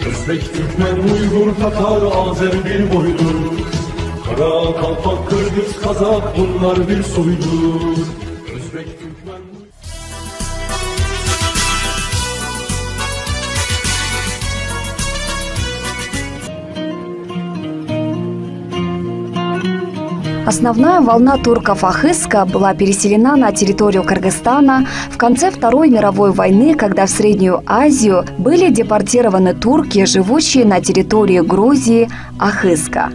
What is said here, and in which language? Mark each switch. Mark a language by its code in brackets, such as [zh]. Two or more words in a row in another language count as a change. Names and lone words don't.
[tr] Özbek, Türkmen, Uygur, Tatar, Azer bir boydur. Kara, Kalpak, Kırgız, Kazak bunlar bir soydur. Özbek, Türkmen... [ru] Основная волна турков-ахыска была переселена на территорию Кыргызстана в конце Второй мировой войны, когда в Среднюю Азию были депортированы турки, живущие на территории Грузии ахыска.